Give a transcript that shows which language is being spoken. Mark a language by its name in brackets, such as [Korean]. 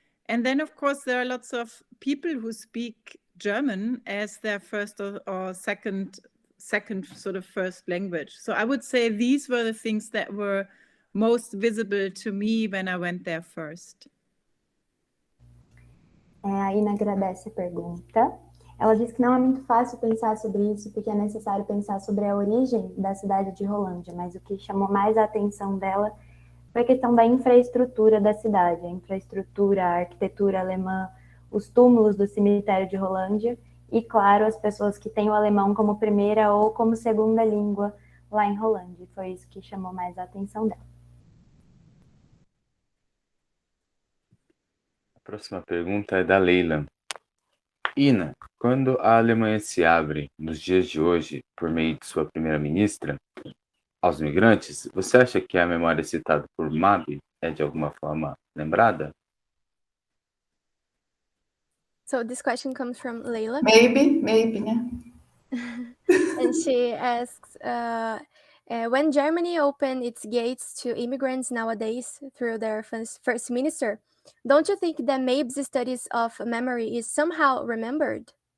[English] And then, of course, there are lots of people who speak German as their first or second sort of first language. So I would say these were the things that were most visible to me when I went there first. [Portuguese] A Ina agradece a pergunta. Ela diz que não é muito fácil pensar sobre isso, porque é necessário pensar sobre a origem da cidade de Rolândia, mas o que chamou mais a atenção dela foi a questão da infraestrutura da cidade, a infraestrutura, a arquitetura alemã, os túmulos do cemitério de Rolândia e, claro, as pessoas que têm o alemão como primeira ou como segunda língua lá em Rolândia. Foi isso que chamou mais a atenção dela. A próxima pergunta é da Leila. Ina, quando a Alemanha se abre, nos dias de hoje, por meio de sua primeira-ministra, aos migrantes, você acha que a memória citada por Mabi é de alguma forma lembrada? [English] So this question comes from Leila. Maybe, yeah. And she asks, when Germany opened its gates to immigrants nowadays through their first minister, don't you think that Mabe's studies of memory is somehow remembered?